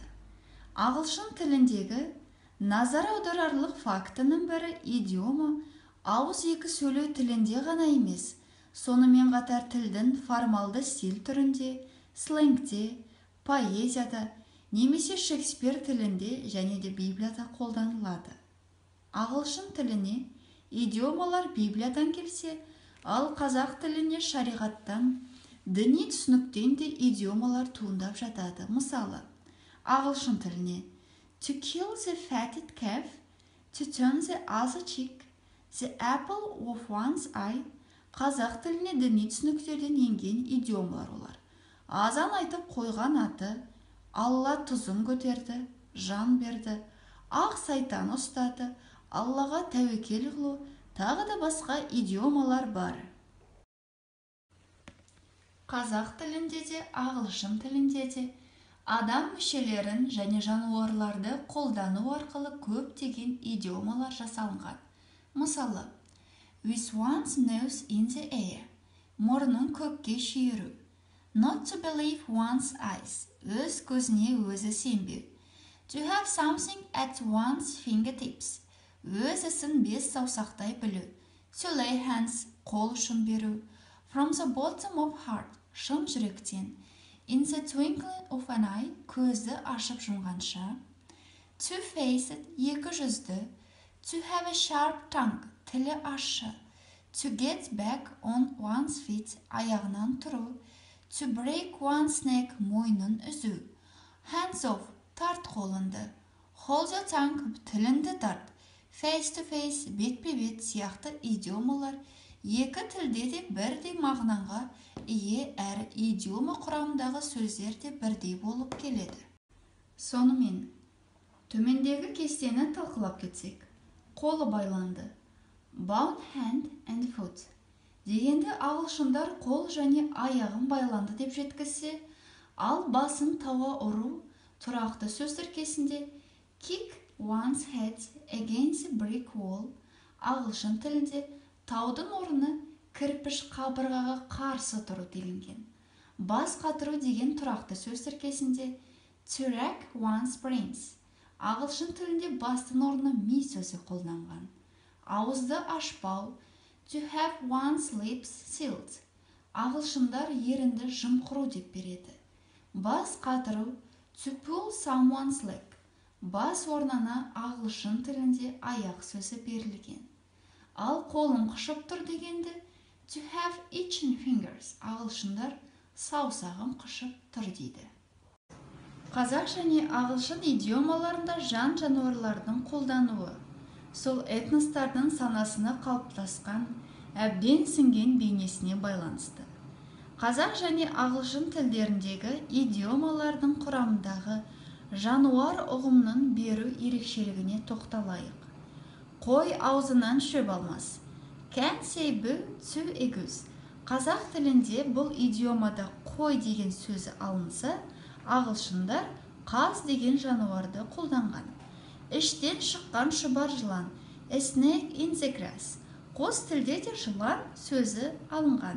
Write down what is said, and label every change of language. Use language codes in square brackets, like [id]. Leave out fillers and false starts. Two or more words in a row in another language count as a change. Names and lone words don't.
[kk] Ағылшын тіліндегі назар аударарлық фактінің бірі идиома ауыз екі сөйлеу тілінде ғана емес, сонымен қатар тілдің формалды стиль түрінде, сленгте, поэзияда, немесе Шекспир тілінде және де Библияда қолданылады. Ағылшын тіліне идиомалар Библиядан келсе, ал қазақ тіліне шариғаттан, діни түсініктен де идиомалар туындап жатады. Мысалы, ағылшын тіліне [en] to kill the fatted calf, to turn the other cheek, the apple of one's eye. [kk] Қазақ тіліне діни түсініктерден енген идиомалар олар. Азан айтып қойған аты, Алла тұзын көтерді, жан берді, ақ сайтан ұстады, Аллаға тәуекел қылу, тағы да басқа идиомалар бар. Қазақ тілінде де, ағылшын тілінде де адам мүшелерін және жануарларды қолдану арқылы көптеген идиомалар жасалынған. Мысалы, [en] with one's nose in the air, [kk] мұрнын көкке шүйіру. [en] Not to believe one's eyes, [kk] өз көзіне өзі сенбеу. [en] To have something at one's fingertips, [kk] өз ісін бес саусақтай білу. [en] To lay hands, [kk] қол ұшын беру. [en] From the bottom of heart, [kk] шын жүректен. [en] In the twinkling of an eye, [kk] көзді ашып жұмғанша. Two-faced, екі жүзді. [en] To have a sharp tongue, [kk] тілі ащы. [en] To get back on one's feet, [kk] аяғынан тұру. [en] To break one's neck, [kk] мойнын үзу. [en] Hands off, [kk] тарт қолынды. [en] Hold your tongue, [kk] тілінді тарт. [en] Face to face, [kk] бет-бе-бет сияқты идиомалар екі тілде де бірдей мағынаға ие, әрі идиома құрамындағы сөздер де бірдей болып келеді. Сонымен, төмендегі кестені талқылап кетсек. Қолы байланды. [en] Bound hand and foot. [kk] Дегенде ағылшындар қол және аяғын байланды деп жеткізсе, ал басын тауға ұру тұрақты сөз тіркесінде [en] kick one's head against a brick wall. [kk] Ағылшын тілінде таудың орны кірпіш қабырғаға қарсы тұру делінген. Бас қатыру деген тұрақты сөз тіркесінде [en] to rack one's brains. [kk] Ағылшын тілінде бастың орнына me сөзі қолданған. Ауызды ашпау, [en] to have one's lips sealed. [kk] Ағылшындар ерінді жымқыру деп береді. Бас қатыру, [en] to pull someone's leg. [kk] Бас орнына ағылшын тілінде аяқ сөзі берілген. Ал қолым қышып тұр дегенде [en] to have itching fingers. [kk] Ағылшындар саусағым қышып тұр дейді. Қазақ және ағылшын идиомаларында жан-жануарлардың қолдануы сол этностардың санасына қалыптасқан, әбден сіңген бейнесіне байланысты. Қазақ және ағылшын тілдеріндегі идиомалардың құрамындағы жануар ұғымның беру ерекшелігіне тоқталайық. Қой аузынан шөп алмас. [en] Can say boo to a goose. [kk] Қазақ тілінде бұл идиомада қой деген сөзі алынса, ағылшындар қаз деген жануарды қолданған. Іштен шыққан шұбар жылан, [en] a snake in the grass. [kk] Қос тілде де жылан сөзі алынған.